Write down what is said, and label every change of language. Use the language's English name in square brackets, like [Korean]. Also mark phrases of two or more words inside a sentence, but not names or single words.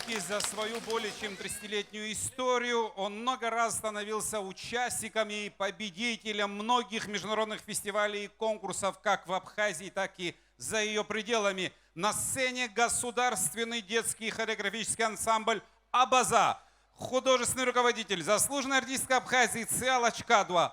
[Russian] за свою более чем 30-летнюю историю он много раз становился участником и победителем многих международных фестивалей и конкурсов как в Абхазии, так и за ее пределами. На сцене государственный детский хореографический ансамбль «Абаза». Художественный руководитель, заслуженная артистка Абхазии Циала Чкадуа.